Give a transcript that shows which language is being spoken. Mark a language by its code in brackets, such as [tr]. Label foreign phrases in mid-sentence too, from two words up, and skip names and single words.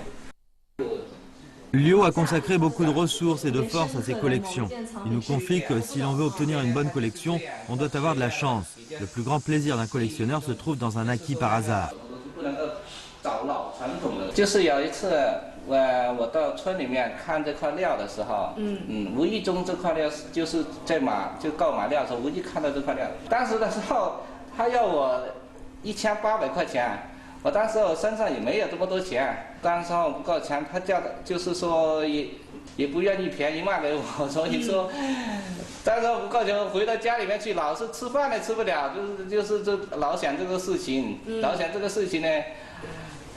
[fr] Liu a consacré beaucoup de ressources et de force à ses collections. Il nous confie que si l'on veut obtenir une bonne collection, on doit avoir de la chance. Le plus grand plaisir d'un collectionneur se trouve dans un acquis par hasard. [zh] 就是有一次。我到村里面看这块料的时候，无意中这块料就是在就购买料的时候，无意看到这块料。当时的时候，他要我1800块钱，我当时我身上也没有这么多钱，当时不够钱，他就是说也不愿意便宜卖给我，所以说，当时我不够钱，回到家里面去，老是吃饭也吃不了，就是这老想这个事情，老想这个事情呢。